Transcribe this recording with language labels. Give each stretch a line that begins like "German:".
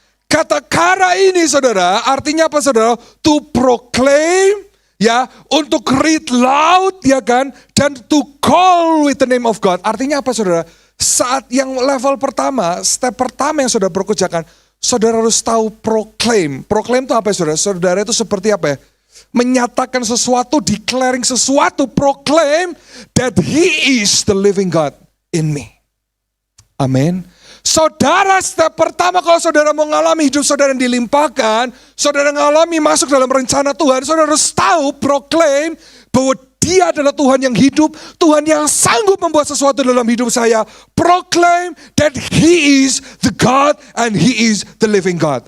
Indonesian: Kata kara ini saudara, artinya apa saudara?
English: To proclaim
Indonesian: ya, untuk
English: read loud,
Indonesian: ya kan, dan
English: to call with the name of God.
Indonesian: Artinya apa saudara? Saat yang level pertama, step pertama yang saudara kerjakan, saudara harus tahu proclaim. Proclaim itu apa ya saudara? Saudara itu seperti apa ya? Menyatakan sesuatu,
English: declaring
Indonesian: sesuatu,
English: proclaim that He is the living God in me.
Indonesian: Amin. Saudara, step pertama kalau saudara mau mengalami hidup saudara yang dilimpahkan, saudara mengalami masuk dalam rencana Tuhan, saudara harus tahu, proclaim bahwa Dia adalah Tuhan yang hidup, Tuhan yang sanggup membuat sesuatu dalam hidup saya.
English: Proclaim that He is the God and He is the living God.